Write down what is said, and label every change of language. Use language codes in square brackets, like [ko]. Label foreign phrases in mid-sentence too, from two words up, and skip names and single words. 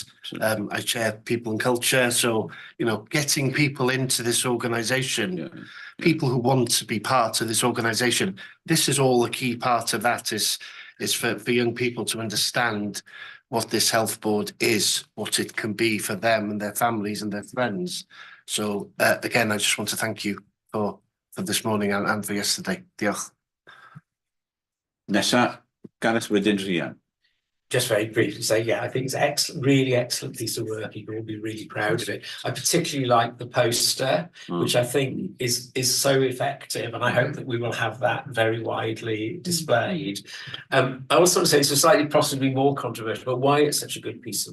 [en] I chair people and culture, so you know, getting people into this organisation, people who want to be part of this organisation. This is all a key part of that. Is for young people to understand what this health board is, what it can be for them and their families and their friends. So again, I just want to thank you for this morning and for yesterday. [cy] Diolch. Nessa, Gareth wedyn Rhian. [en] Just very briefly say, yeah, I think it's excellent, really excellent piece of work. You can all be really proud of it. I particularly like the poster, which I think is so effective, and I hope that we will have that very widely displayed. I also want to say it's a slightly possibly more controversial, but why it's such a good piece of